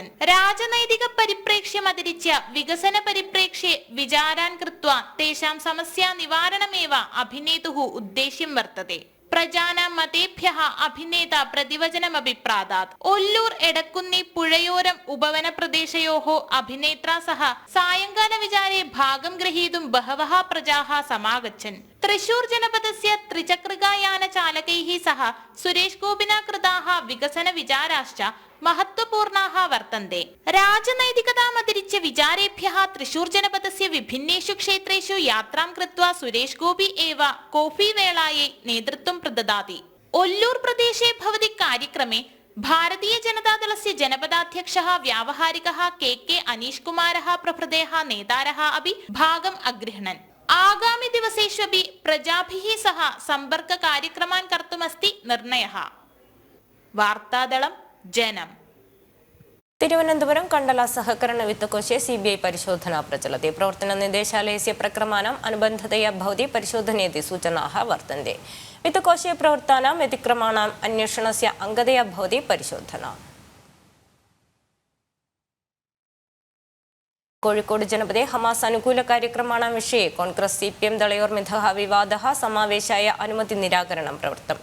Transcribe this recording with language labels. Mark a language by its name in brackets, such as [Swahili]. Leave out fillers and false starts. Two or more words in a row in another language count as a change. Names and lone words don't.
[Sanskrit] രാജനൈതിക പരിപ്രേക്ഷ്യമതിരിച്യ വികസന പരിപ്രേക്ഷ്യെ വിചാരാൻ കൃത്വാ തേഷാം സമസ്യാ നിവാരണമേവ അഭിനേതുഃ ഉദ്ദേശ്യം വർത്തते. പ്രജാനാം മതേഭ്യഃ അഭിനേത പ്രതിവചനമപി പ്രാദാത്. ഒല്ലൂർ എടക്കുന്നി പുഴയോരം ഉപവന പ്രദേശയോः അഭിനേത്രാ സഹ സായങ്കാല വിചാരെ ഭാഗം ഗ്രഹീതും ബഹവः പ്രജാः സമാഗച്ഛन्. തൃശൂർ जनपदस्य त्रिचक्रिकायान चालकैः सह सुरेश गोपिना कृताः विकसन विचाराश्च महत्वपूर्णाः वर्तन्ते. राजनैतिकतामतिरिच्य विचारेभ्यः तृशूर जनपदस्य विभिन्नेषु क्षेत्रेषु यात्रां कृत्वा सुरेश गोपी एव कॉफी वेलायै नेतृत्वं प्रददाति. ओल्लूर प्रदेशे भवति कार्यक्रमे भारतीय जनतादलस्य जनपदाध्यक्षः व्यावहारिकः के अनीश कुमारः प्रभृतयः नेतारः अपि भागम् अगृह्णन्. आगामि दिवसेष्वपि प्रजाभिः सह सम्पर्क कार्यक्रमान् कर्तुमस्ति निर्णयः. वार्तादलं जनम्. തിരുവനന്തപുരം കണ്ടല സഹകരണ വിത്തകോശെ CBI പരിശോധന പ്രചലति. പ്രവർത്തന നിർദ്ദേശാലയस्य प्रक्रमाणाम् अनुबन्धतया भवति परिशोधनेति सूचनाः वर्तन्ते. वित्तकोशे प्रवृत्तानां व्यतिक्रमाणाम् अन्वेषणस्य अङ्गतया भवति परिशोधना. കോഴിക്കോട് जनपदे हमास अनुकूल कार्यक्रमाणां विषये कांग्रेस CPM दलयोर्मिथः विवादः समावेशाय अनुमति निराकरणं प्रवृत्तम्.